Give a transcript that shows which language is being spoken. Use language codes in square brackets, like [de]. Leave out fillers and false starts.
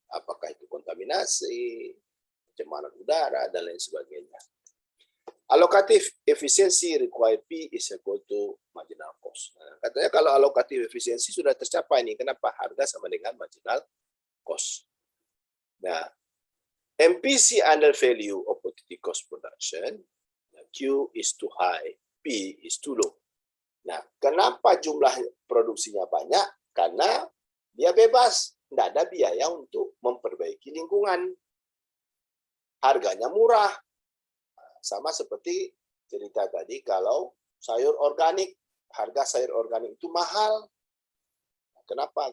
[id] Apakah itu kontaminasi, pencemaran udara, dan lain sebagainya. [en] Allocative efficiency require P is equal to marginal cost. [id] Nah, katanya kalau allocative efficiency sudah tercapai nih, kenapa harga sama dengan marginal cost? [en] Nah, MPC under value opportunity cost production, Q is too high, P is too low. [id] Nah, kenapa jumlah produksinya banyak? Karena dia bebas, tidak ada biaya untuk memperbaiki lingkungan. Harganya murah. Sama seperti cerita tadi, kalau sayur organik, harga sayur organik itu mahal. Kenapa?